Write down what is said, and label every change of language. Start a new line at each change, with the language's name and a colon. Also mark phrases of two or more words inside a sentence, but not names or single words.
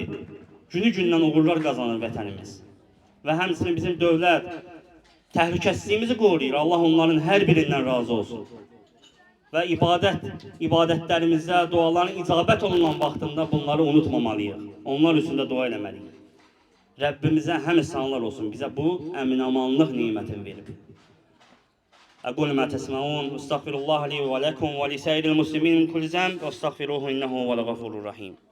Azerbaijani: Günü-gündən uğurlar qazanır vətənimiz. Və həmçinin bizim dövlət təhlükəsizliyimizi qoruyur. Allah onların hər birindən razı olsun. Və ibadətlərimizdə, duaların icabət olunan vaxtında bunları unutmamalıyıq. Onlar üstündə dua eləməliyik. Rəbbimizə həmd sanlar olsun. Bizə bu əmin-amanlıq nimətini verib.
Arabic: أقول ما تسمعون استغفر الله لي ولكم ولسائر المسلمين من كل ذنب واستغفروه إنه هو الغفور الرحيم